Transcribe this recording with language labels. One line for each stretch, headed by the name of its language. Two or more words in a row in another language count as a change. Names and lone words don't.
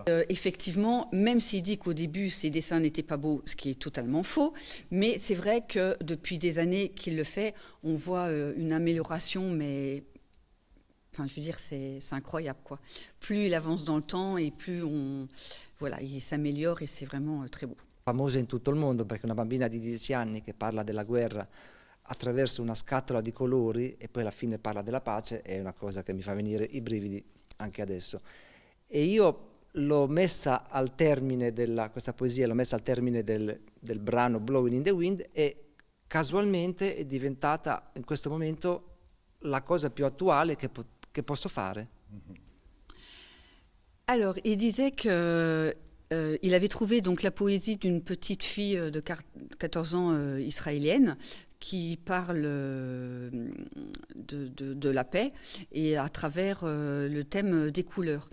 French: Effectivement, même s'il dit qu'au début ses dessins n'étaient pas beaux, ce qui est totalement faux, mais c'est vrai que depuis des années qu'il le fait, on voit une amélioration, mais enfin, je veux dire, c'est incroyable, quoi. Plus il avance dans le temps et plus il s'améliore et c'est vraiment très beau.
Italian: Famosa in tutto il mondo perché una bambina di 10 anni che parla della guerra attraverso una scatola di colori e poi alla fine parla della pace è una cosa che mi fa venire i brividi anche adesso. E io l'ho messa al termine questa poesia, l'ho messa al termine del brano Blowing in the Wind e casualmente è diventata in questo momento la cosa più attuale che posso fare.
French: Alors, il disait que il avait trouvé donc la poésie d'une petite fille de 14 ans israélienne qui parle de la paix et à travers le thème des couleurs.